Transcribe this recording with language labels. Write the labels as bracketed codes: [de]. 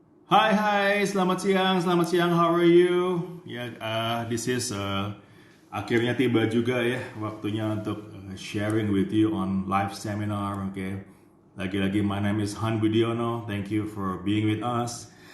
[id] Hai, selamat siang, [en] how are you? This is [id] akhirnya tiba juga ya waktunya untuk [en] sharing with you on live seminar, [id] okay? Lagi-lagi, [en] my name is Han Budiono, thank you for being with us.